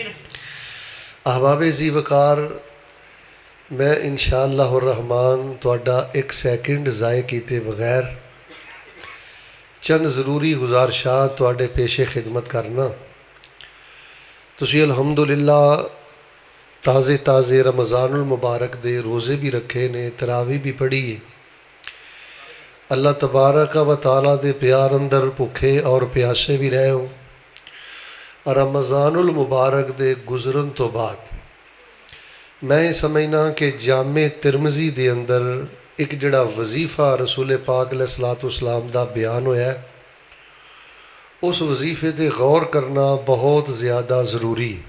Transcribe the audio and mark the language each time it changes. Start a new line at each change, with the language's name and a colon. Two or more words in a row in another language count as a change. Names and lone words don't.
Punjabi: احباب ذی وقار، میں ان شاء اللہ الرحمن تہاڈا اک سیکنڈ ضائع کیتے بغیر چند ضروری گزارشاں تہاڈے پیش خدمت کرنا. تسیں الحمدللہ تازے تازے رمضان المبارک دے روزے بھی رکھے نے، تراویح بھی پڑھی ہے. اللہ تبارک و تعالیٰ دے پیار اندر بھکے اور پیاسے بھی رہے ہو. رمضان المبارک دے گزرن توں بعد میں سمجھنا کہ جامع ترمذی دے اندر اک جیہڑا وظیفہ رسول پاک علیہ السلام دا بیان ہویا، اس وظیفے تے غور کرنا بہت زیادہ ضروری ہے.